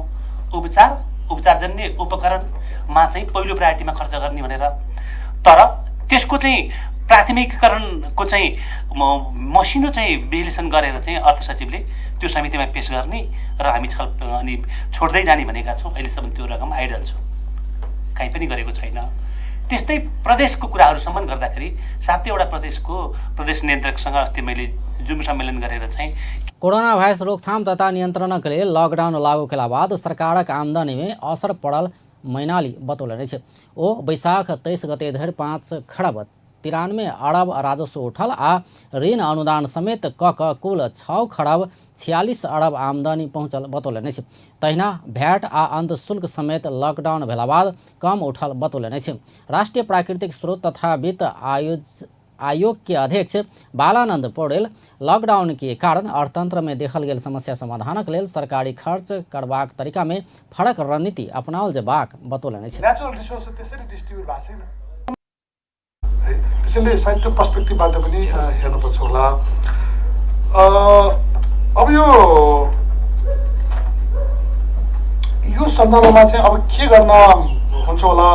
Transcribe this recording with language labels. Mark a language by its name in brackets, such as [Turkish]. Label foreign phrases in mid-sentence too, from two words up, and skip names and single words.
[Nepali] उपचारजन्य उपकरणमा चाहिँ पहिलो प्रायोरिटीमा खर्च गर्ने भनेर, तर त्यसको चाहिँ प्राथमिकीकरणको चाहिँ मसिनो चाहिँ विश्लेषण गरेर चाहिँ अर्थ सचिवले त्यो समितिमा पेश गर्ने र हामी अनि छोड्दै जाने भनेका छौँ। अहिलेसम्म त्यो रकम आइडल छ, कहीँ पनि गरेको छैन। त्यस्तै प्रदेशको कुराहरूसम्म गर्दाखेरि 7वटा प्रदेश नियन्त्रकसँग अस्ति मैले जुम सम्मेलन गरेर चाहिँ [Maithili] कोरोना भाइरस रोकथाम तथा नियन्त्रणका लिए लॉकडाउन लागू केला बाद सरकारक आमदनी में असर पड़ल मैनाली बतौलनि छै। ओ बैसाख 23 गते धरि 5 खरब 93 अरब राजस्व उठल आ ऋण अनुदान समेत कुल 6 खरब 46 अरब आमदनी पहुँचल बतौलनि छै। तहिना भैट आ अन्त शुल्क समेत लॉकडाउन भेला बाद कम उठल बतौलनि छै। राष्ट्रीय प्राकृतिक स्रोत तथा वित्त आयोग के अध्यक्ष बालानंद पौडेल लॉकडाउन के कारण अर्थतंत्र में देखल गेल समस्या समाधानक लेल सरकारी खर्च करबाक तरीका में फरक रणनीति अपनाओल जेबाक बतौलनि छै। [English] natural resource [Nepali] त्यसरी डिस्ट्रिब्युट भएको छैन, त्यसैले सायद त्यो पर्सपेक्टिभबाट पनि हेर्नुपर्छ होला। अब यो सन्दर्भमा चाहिँ अब के गर्न हुन्छ होला।